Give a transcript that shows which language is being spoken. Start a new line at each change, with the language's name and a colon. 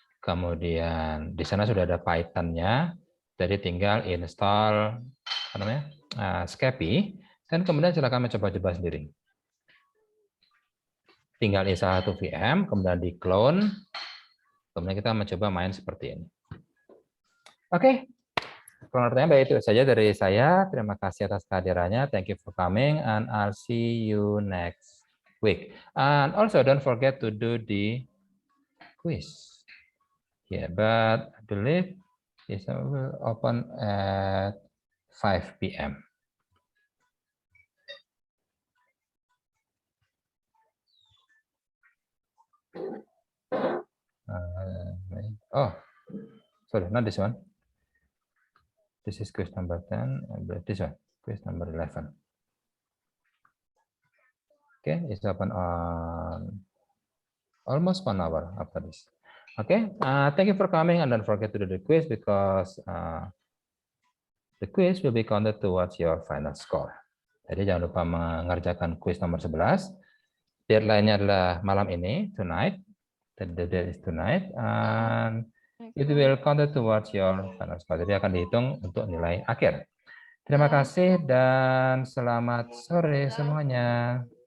Indonesian: Kemudian di sana sudah ada Python-nya, jadi tinggal install Scapy, dan kemudian silakan mencoba-coba sendiri. Tinggal install satu VM, kemudian di clone, kemudian kita mencoba main seperti ini. Oke, pertanyaan baik itu saja dari saya. Terima kasih atas kehadirannya.
English: Thank you for coming, and I'll see you next week. And also don't forget to do the quiz. Yeah, but I believe it will open at 5 p.m. Oh, sorry, not this one. This is quiz number 10, and this one, quiz number 11. Okay, it's open on almost 1 hour after this. Okay, thank you for coming, and don't forget to do the quiz because the quiz will be counted towards your final score.
Indonesian: Jadi jangan lupa mengerjakan quiz nomor 11. Deadline-nya adalah malam ini,
English: tonight. The deadline is tonight, and it will counted towards your final score.
Indonesian: Jadi akan dihitung untuk nilai akhir. Terima kasih dan selamat sore semuanya.